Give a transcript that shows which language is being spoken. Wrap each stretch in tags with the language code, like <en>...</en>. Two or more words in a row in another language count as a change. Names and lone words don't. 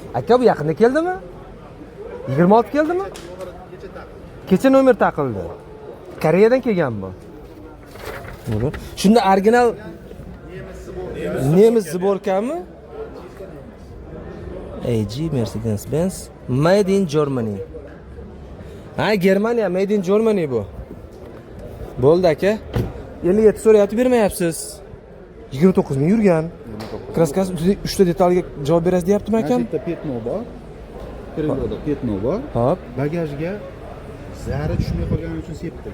<uz>Aka bu yaqinda keldimi? 26 keldimi? Kecha nomer taqildi. Koreyadan kelgan bu. Buni. Shunda original nemis zborkami?</uz> <en>AG Mercedes-Benz Made in Germany.</en> <uz>Ha, Germaniya</uz> <en>Made in Germany</en> <uz>bu. Bo'ldi aka. 57 so'rayapti, bermayapsiz. 29 ming yurgan. Kraskasi 3 ta detalga javob berasiz deyaptimi akam? Bitta petno bor. Krылоda petno bor. Hop, Bagajga zari tushmay qolgani uchun sepdik.</uz>